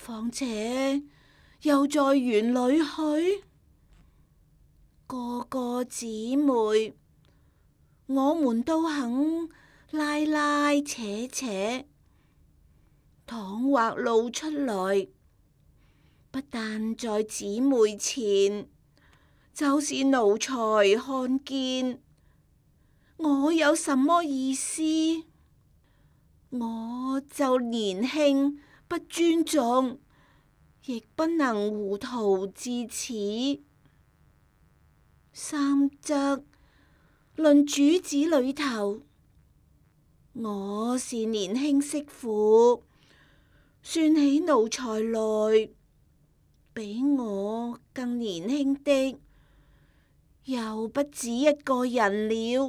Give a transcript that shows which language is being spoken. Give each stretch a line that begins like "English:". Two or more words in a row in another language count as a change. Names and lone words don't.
Chinese: 況且又在園裏去，哥哥姊妹，我們都肯拉拉扯扯，倘或露出來，不但在姊妹前，就是奴才看見，我有什麼意思？我就年輕不尊重，亦不能糊塗至此。三則論主子裏頭，我是年輕媳婦，算起奴才來，比我更年輕的又不止一個人了。